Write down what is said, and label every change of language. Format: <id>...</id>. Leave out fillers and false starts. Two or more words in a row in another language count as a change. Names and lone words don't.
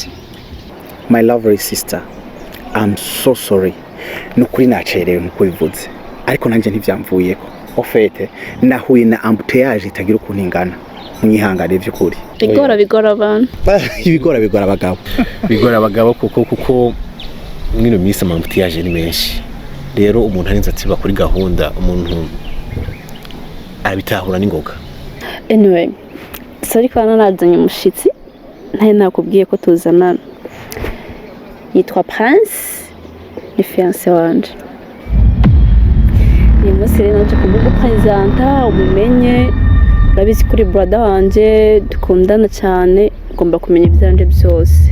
<en>My lovely sister, I'm so sorry.</en> <rn>Nukuri nacerewe nkuko bivuze. Ariko nanje ntivyamvuyeko. Ofete nahuye na embouteillage itagira ukuntu ingana. Mwihangane by'ukuri. Bigora abantu. Ibigora abagabo. Bigora abagabo kuko mwino misi embouteillage ni menshi. Rero umuntu arinze atiba kuri gahunda, umuntu abitahura n'ingoga.</rn> <en>Anyway, sorry</en> <rn>kana nazanye umushitsi. Ntaye nakubwiye ko tuzanana. Yitwa Prince, ni fiancé wanje. Uyu munsi rero naje kumupresenta umumenye, urabizi kuri brother wanje dukundana cyane, ugomba kumenya ibyanje byose.</rn>